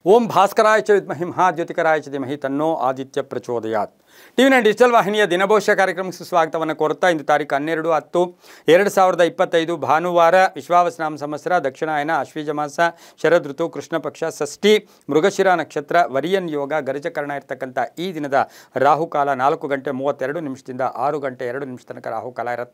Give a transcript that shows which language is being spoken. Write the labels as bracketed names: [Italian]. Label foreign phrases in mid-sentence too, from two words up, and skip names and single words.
[Sanskrit] ಓಂ ಭಾಸ್ಕರಾಯ ಚ ವಿದ್ಮಹಿ ಮಹಾಜ್ಯೋತಿಕರಾಯ ಚ ಧೀಮಹಿ ತನ್ನೋ ಆದಿತ್ಯ ಪ್ರಚೋದಯಾತ್. [Kannada] ಟಿವಿ9 ಡಿಜಿಟಲ್ ವಾಹಿನಿಯ ದಿನಭವಿಷ್ಯ ಕಾರ್ಯಕ್ರಮಕ್ಕೆ ಸ್ವಾಗತವನ್ನು ಕೋರುತ್ತಾ ಇಂದು ತಾರೀಕು 12/10/2025 ಭಾನುವಾರ ವಿಶ್ವಾವಸನಾಮ ಸಂವತ್ಸರ ದಕ್ಷಿಣಾಯನ ಆಶ್ವೀಜ ಮಾಸ ಶರದ್ ಋತು ಕೃಷ್ಣ ಪಕ್ಷ ಷಷ್ಠಿ ಮೃಗಶಿರ ನಕ್ಷತ್ರ ವರಿಯನ್ ಯೋಗ ಗರಜಕರಣ ಇರತಕ್ಕಂಥ ಈ ದಿನದ ರಾಹುಕಾಲ 4 ಗಂಟೆ 32 ನಿಮಿಷದಿಂದ 6 ಗಂಟೆ 2 ನಿಮಿಷ ತನಕ ರಾಹುಕಾಲ ಇರುತ್ತೆ.